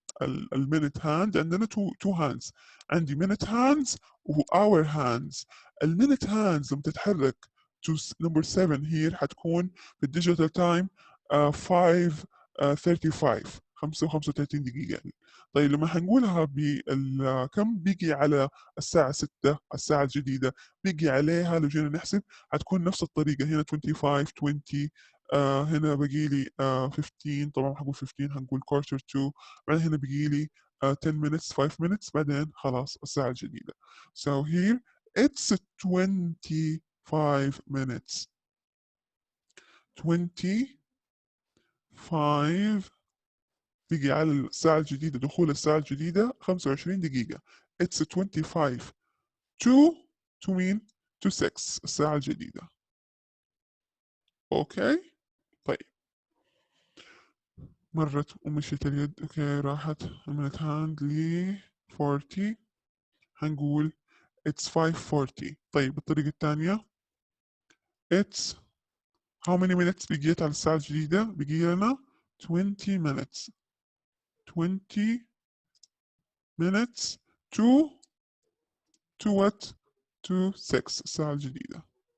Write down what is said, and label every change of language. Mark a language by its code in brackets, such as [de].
[ar] المينت هاند عندنا تو هاندز. عندي minute hands و hour hands. المينت هاندز لما تتحرك to number 7 here حتكون بالديجيتال تايم 35 دقيقة. طيب لما حنقولها كم بيجي على الساعة 6 الساعة الجديدة، بيجي عليها لو جينا نحسب حتكون نفس الطريقة. هنا 25 20 هنا بقي لي 15. طبعا حقول 15 حنقول [en] quarter to. [ar] بعدين هنا بقي لي 10 minutes 5 minutes بعدين خلاص الساعة الجديدة. [en] So here it's 25 minutes. [ar] 25 بيجي على الساعة الجديدة، دخول الساعة الجديدة 25 دقيقة. [en] It's 25 to مين؟ to 6 [ar] الساعة الجديدة. اوكي طيب مرت ومشيت اليد. اوكي راحت minute hand ل 40 هنقول [en] it's 5:40. [ar] طيب الطريقة الثانية it's how many minutes بقيت على الساعة الجديدة؟ بقي لنا 20 minutes. [en] 20 minutes to what؟ to 6 [ar] الساعة الجديدة.